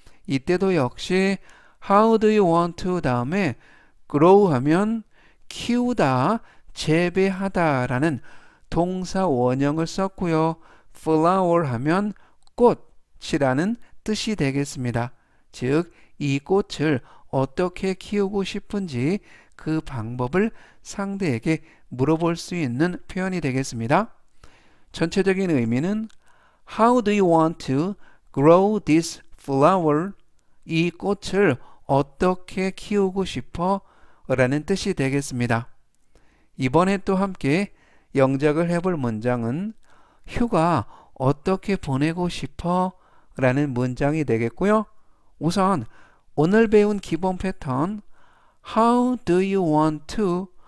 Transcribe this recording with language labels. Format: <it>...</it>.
<ko>이때도 역시</ko> <en>how do you want to</en> <ko>다음에 grow 하면 키우다, 재배하다 라는 동사 원형을 썼고요. flower 하면 꽃이라는 뜻이 되겠습니다. 즉, 이 꽃을 어떻게 키우고 싶은지 그 방법을 상대에게 물어볼 수 있는 표현이 되겠습니다. 전체적인 의미는</ko> <en>How do you want to grow this flower?</en> <ko>이 꽃을 어떻게 키우고 싶어? 라는 뜻이 되겠습니다. 이번에 또 함께 영작을 해볼 문장은 휴가 어떻게 보내고 싶어? 라는 문장이 되겠고요. 우선 오늘 배운 기본 패턴</ko> <en>How do you want to?</en>